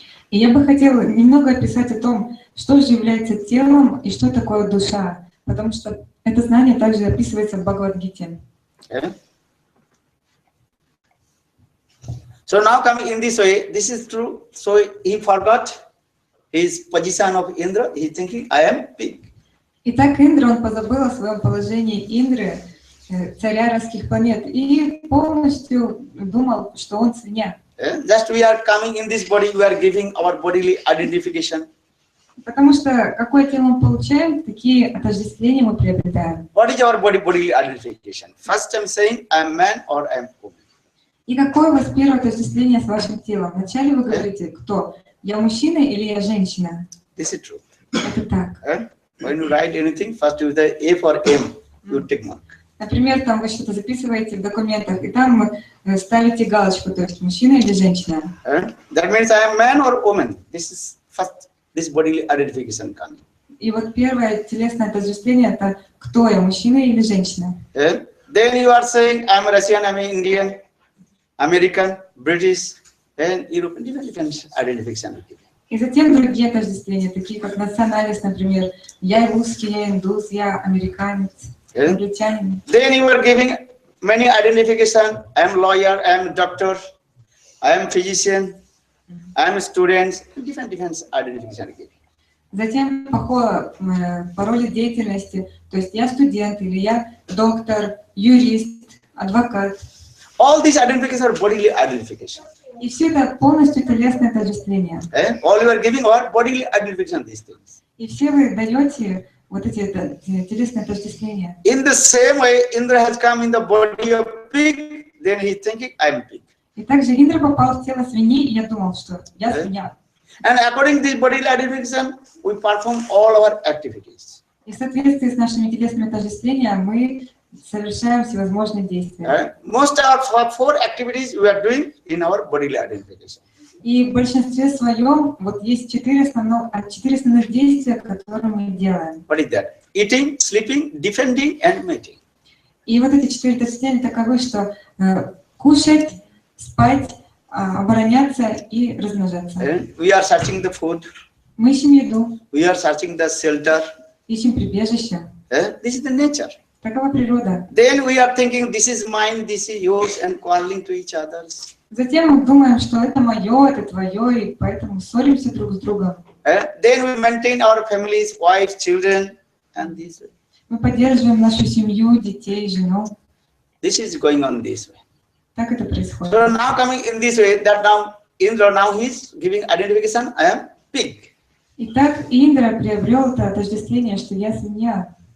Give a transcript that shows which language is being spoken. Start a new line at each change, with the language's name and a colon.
Russian: И я бы хотела немного описать о том, что же является телом и что такое душа, потому что это знание также описывается в Бхагавад-гите.
English: Yeah. So now coming in this way, this is true. So he forgot his position of Indra. He thinking, I am pig.
Russian: Итак, Индра, он позабыл о своем положении Индры, царя райских планет, и полностью думал, что он свинья.
English: Just we are coming in this body, we are giving our bodily identification.
Russian: Потому что какое тело мы получаем, такие отождествления мы приобретаем.
English: What is our bodily identification? First I'm saying I am man or I am woman.
Russian: И какое у вас первое отождествление с вашим телом? Вначале вы говорите, кто? Я мужчина или я женщина?
English: This is true.
Russian: Это так.
English: When you write anything, first you the A for M, you tick mark.
Russian: Например, там вы что-то записываете в документах, и там ставите галочку, то есть мужчина или женщина.
English: That means I am man or woman. This is first this bodily identification coming.
Russian: И вот первое телесное отождествление это кто я, мужчина или женщина.
English: Then you are saying I am Russian, I am Indian, American, British, and European, different identification.
Russian: И затем другие отождествления, такие как национальность, например, я русский, я индус, я американец, англичанин.
English: Then you are giving many identification. I am lawyer, I am doctor, I am physician, I am student, different identification.
Russian: Затем по роли деятельности, то есть я студент или я доктор, юрист, адвокат.
English: All these identifications are bodily identification.
Russian: И все это полностью телесное отождествление.
English: All you are giving are bodily identification these things.
Russian: И все вы даете вот эти телесные отождествления.
English: In the same way, Indra has come in the body of pig. Then he is thinking, I am pig.
Russian: И также Индра попал в тело свиньи, и я думал, что я свинья.
English: And according to this bodily identification, we perform all our activities.
Russian: И в соответствии с нашими телесными отождествлениями мы совершаем всевозможные действия.
English: Most of our 4 activities we are doing in our bodily identification.
Russian: И в большинстве своем вот есть 4 основных действия, которые мы делаем.
English: What is that? Eating, sleeping, defending, and mating.
Russian: И вот эти 4 отождествления таковы, что кушать, спать, обороняться и размножаться.
English: We are searching the food.
Russian: Мы ищем еду,
English: We are searching the shelter.
Russian: ищем прибежище.
English: This is the nature.
Russian: Такова природа.
English: Then we are thinking, this is mine, this is yours, and quarreling to each other.
Russian: Затем мы думаем, что это мое, это твое, и поэтому ссоримся друг с другом.
English: Then we maintain our families, wives, children, and this.
Russian: Мы поддерживаем нашу семью, детей, жену.
English: This is going on this way.
Russian: Так это происходит.
English: So now coming in this way, that now Indra now he's giving identification. I am pig.
Russian: Итак, Индра приобрел это отождествление, что я свинья.